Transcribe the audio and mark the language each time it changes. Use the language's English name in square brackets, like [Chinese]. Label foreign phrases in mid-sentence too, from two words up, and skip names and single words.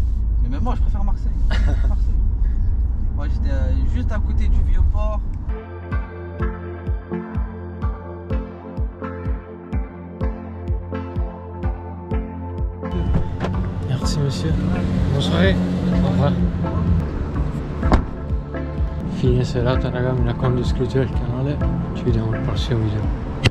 [French] Mais même moi, je préfère Marseille. Moi, j'étais juste à côté du Vieux-Port. Merci monsieur. Bonne soirée. Au revoir. [Italian] Fine serata raga, mi raccomando iscrivetevi al canale, ci vediamo al prossimo video.